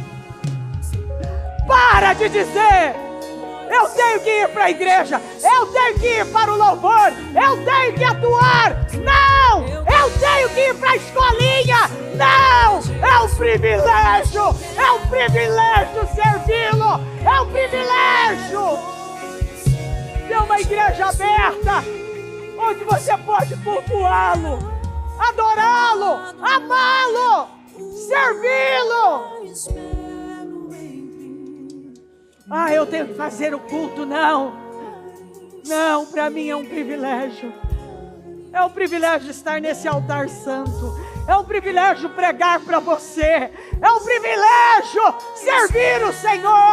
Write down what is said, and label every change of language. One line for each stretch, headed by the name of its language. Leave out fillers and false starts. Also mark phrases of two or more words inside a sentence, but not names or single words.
Portuguese: Para de dizer: eu tenho que ir para a igreja, eu tenho que ir para o louvor, eu tenho que atuar. Não! Eu tenho que ir para a escolinha. Não! É um privilégio servi-lo. É um privilégio ter uma igreja aberta, onde você pode cultuá-lo, adorá-lo, amá-lo, servi-lo. Eu tenho que fazer o culto. Não, para mim é um privilégio. É um privilégio estar nesse altar santo. É um privilégio pregar para você. É um privilégio servir o Senhor.